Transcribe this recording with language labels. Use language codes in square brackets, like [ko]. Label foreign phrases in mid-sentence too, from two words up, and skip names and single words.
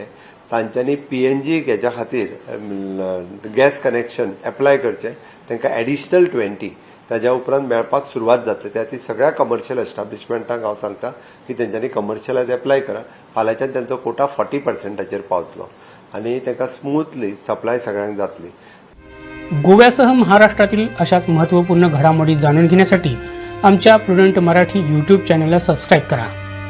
[kok] तांच्यांनी पीएनजी हेच्या खातीर [en] gas connection [kok] एप्लाय करचें, तांकां एडिशनल 20 ताज्या उपरांत मेळपाक सुरवात जातली। त्या ती सगळ्या कमर्शियल एस्टाब्लिशमेंटांक हांव सांगता की तेंच्यांनी कमर्शियलात एप्लाय करा। फाल्यांच्यान तांचो कोटा 40%चेर पावतलो आनी तांकां स्मूथली सप्लाय सगळ्यांक जातली। [mr] गोव्यासह महाराष्ट्रातील अशाच महत्त्वपूर्ण घडामोडी जाणून घेण्यासाठी आमच्या प्रुडंट मराठी यूट्यूब चॅनलला सबस्क्राईब करा।